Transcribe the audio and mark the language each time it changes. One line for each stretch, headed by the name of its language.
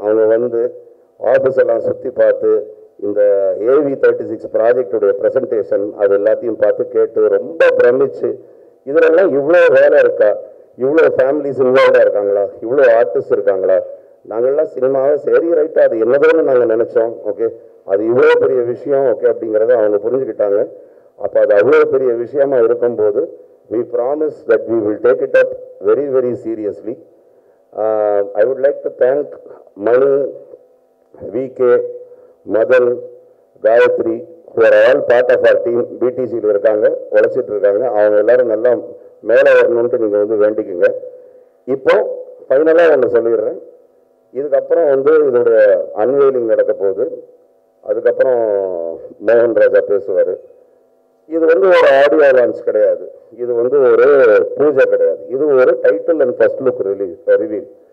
Tamil: அவங்க வந்து ஆஃபீஸ் எல்லாம் சுற்றி பார்த்து இந்த AV36 ப்ராஜெக்டுடைய ப்ரெசன்டேஷன் அது எல்லாத்தையும் பார்த்து கேட்டு ரொம்ப பிரமிச்சு, இதிலெல்லாம் இவ்வளோ வேலை இருக்கா, இவ்வளோ ஃபேமிலிஸ் இன்வால்வாக இருக்காங்களா, இவ்வளோ ஆர்டிஸ்ட் இருக்காங்களா, நாங்கள்லாம் சினிமாவை சரி ரைட்டாக அது என்னதோன்னு நாங்கள் நினச்சோம். ஓகே, அது இவ்வளோ பெரிய விஷயம் ஓகே அப்படிங்கிறத அவங்க புரிஞ்சுக்கிட்டாங்க. அப்போ அது அவ்வளோ பெரிய விஷயமா இருக்கும்போது
English: we promise that we will take it up very, very seriously. I would like to thank Manu, VK, Madan, Gayatri, who are all part of our team.
Tamil: BTC இருக்காங்க, உழைச்சிட்டு இருக்காங்க. அவங்க எல்லாரும் நல்லா மேலே வரணும்ட்டு நீங்கள் வந்து வேண்டிக்குங்க. இப்போ ஃபைனலாக ஒன்று சொல்லிடுறேன். இதுக்கப்புறம் வந்து இதோடைய அன்வெயிலிங் நடக்க போகுது. அதுக்கப்புறம் மோகன் ராஜா பேசுவார். இது வந்து ஒரு ஆடியோ லான்ச் கிடையாது, இது வந்து ஒரு பூஜை கிடையாது, இது ஒரு title and first look reveal.